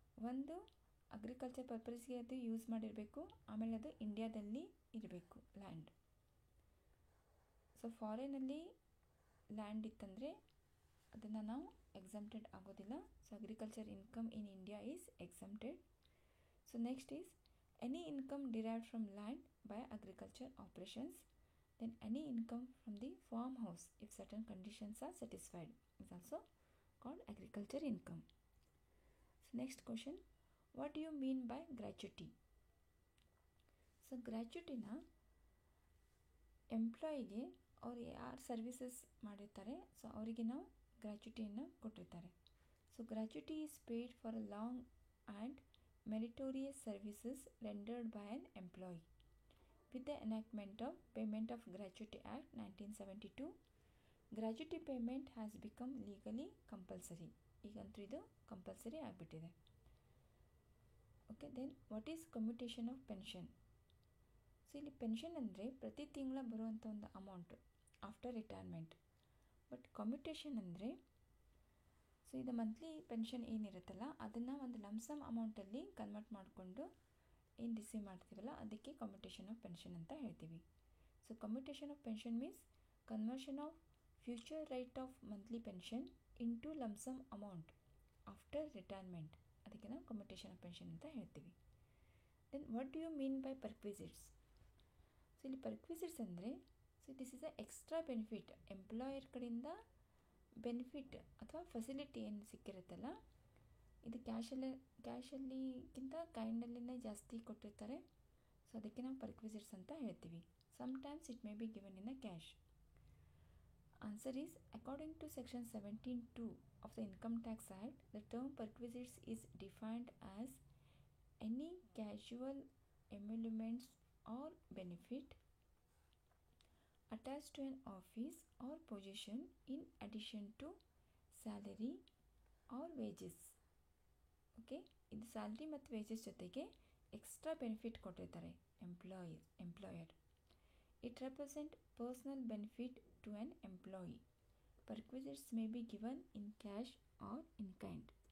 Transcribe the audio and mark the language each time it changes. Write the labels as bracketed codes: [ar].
[kn] ಒಂದು ಅಗ್ರಿಕಲ್ಚರ್ ಪರ್ಪಸ್ಗೆ ಅದು ಯೂಸ್ ಮಾಡಿರಬೇಕು, ಆಮೇಲೆ ಅದು ಇಂಡಿಯಾದಲ್ಲಿ ಇರಬೇಕು ಲ್ಯಾಂಡ್. ಸೊ ಫಾರಿನಲ್ಲಿ ಲ್ಯಾಂಡ್ ಇತ್ತಂದರೆ ಅದನ್ನು ನಾವು ಎಕ್ಸಮ್ಟೆಡ್ ಆಗೋದಿಲ್ಲ. [en] So agriculture income in India is exempted. So next is any income derived from land by agriculture operations, then any income from the farmhouse if certain conditions are satisfied is also called agriculture income. So next question, what do you mean by gratuity? [kn] So gratuity na ಎಂಪ್ಲಾಯಿಗೆ ಅವ್ರು ಯಾರು services ಮಾಡಿರ್ತಾರೆ so ಅವರಿಗೆ ನಾವು ಗ್ರ್ಯಾಚ್ಯುಟಿಯನ್ನು ಕೊಟ್ಟಿರ್ತಾರೆ. [en] So gratuity is paid for a long and meritorious services rendered by an employee. With the enactment of Payment of Gratuity Act 1972, gratuity payment has become legally compulsory. [kn] ಈಗಂತೂ ಇದು compulsory ಆಗಿಬಿಟ್ಟಿದೆ. [en] Okay, then what is commutation of pension? So [kn] ಇಲ್ಲಿ pension ಅಂದರೆ ಪ್ರತಿ ತಿಂಗಳ ಬರುವಂಥ ಒಂದು [en] Amount after retirement. [kn] But commutation ಅಂದರೆ ಸೊ ಇದು ಮಂತ್ಲಿ ಪೆನ್ಷನ್ ಏನಿರುತ್ತಲ್ಲ ಅದನ್ನು ಒಂದು ಲಮ್ಸಮ್ ಅಮೌಂಟಲ್ಲಿ ಕನ್ವರ್ಟ್ ಮಾಡಿಕೊಂಡು ಏನು ರಿಸೀವ್ ಮಾಡ್ತೀವಲ್ಲ ಅದಕ್ಕೆ ಕಮ್ಯುಟೇಷನ್ ಆಫ್ ಪೆನ್ಷನ್ ಅಂತ ಹೇಳ್ತೀವಿ. [en] so commutation of pension means conversion of future right of monthly pension into lump sum amount after retirement, [kn] ಅದಕ್ಕೆ ನಾವು ಕಮ್ಯುಟೇಷನ್ ಆಫ್ ಪೆನ್ಷನ್ ಅಂತ ಹೇಳ್ತೀವಿ. [en] Then what do you mean by perquisites? So ಇಲ್ಲಿ perquisites ಅಂದರೆ so this is a extra benefit, [kn] employer ಕಡೆಯಿಂದ benefit ಅಥವಾ facility ಏನು ಸಿಕ್ಕಿರುತ್ತಲ್ಲ ಇದು ಕ್ಯಾಶಲ್ಲಿಗಿಂತ ಕೈಂಡಲ್ಲಿನೇ ಜಾಸ್ತಿ ಕೊಟ್ಟಿರ್ತಾರೆ. ಸೊ ಅದಕ್ಕೆ ನಾವು ಪರ್ಕ್ವಿಸಿಟ್ಸ್ ಅಂತ ಹೇಳ್ತೀವಿ. [en] Sometimes it may be given in a cash. Answer is according to section 17(2) of the Income Tax Act, the term perquisites is defined as any casual emoluments or benefit attached to an office or position in addition to salary or wages. [kn] Okay, ಇದು salary ಮತ್ತು wages ಜೊತೆಗೆ extra benefit ಕೊಟ್ಟಿರ್ತಾರೆ employer. [en] It represent personal benefit to an employee. Perquisites may be given in cash or in kind.